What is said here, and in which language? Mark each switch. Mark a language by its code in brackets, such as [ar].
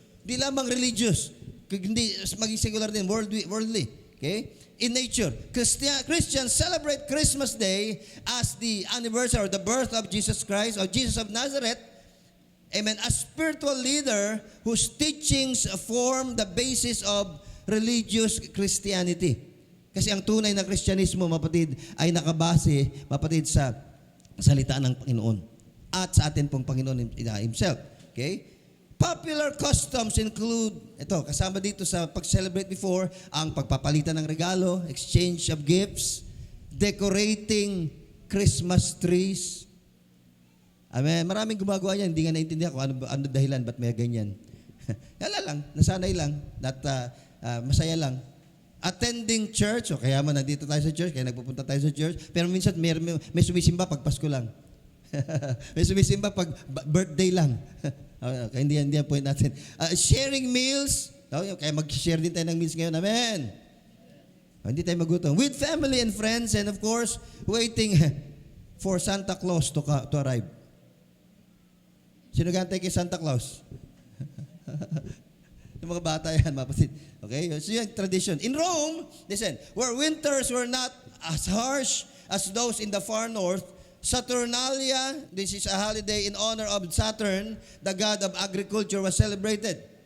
[tl] Di lamang religious, hindi maging secular din, worldly. Okay? [en] In nature. Christians celebrate Christmas Day as the anniversary or the birth of Jesus Christ or Jesus of Nazareth. Amen. A spiritual leader whose teachings form the basis of religious Christianity. [tl] Kasi ang tunay na Kristyanismo, mapatid, ay nakabase, mapatid, sa salita ng Panginoon at sa atin pong Panginoon Himself. [en] Okay? Popular customs include, [tl] ito, kasama dito sa pag-celebrate [en] before, [tl] ang pagpapalitan ng regalo, [en] exchange of gifts, decorating Christmas trees. Amen. [tl] Maraming gumagawa yan. Hindi nga naintindihan kung ano dahilan, ba't may ganyan. Yala lang, nasanay lang, at masaya lang. [en] Attending church, [tl] o kaya man nandito tayo sa church, kaya nagpupunta tayo sa church, pero minsan may sumisimba pag Pasko lang. May sumisimba pag birthday lang. Kaya hindi ang point natin. [en] Sharing meals, [tl] kaya mag-share din tayo ng meals ngayon. Amen. Hindi tayo magutom. [en] With family and friends, and of course, waiting for Santa Claus to arrive. [tl] Sino gantay kay Santa Claus? Yung mga bata yan, mapasit. Okay? So yung tradition. [en] In Rome, listen, where winters were not as harsh as those in the far north, Saturnalia, this is a holiday in honor of Saturn, the god of agriculture, was celebrated.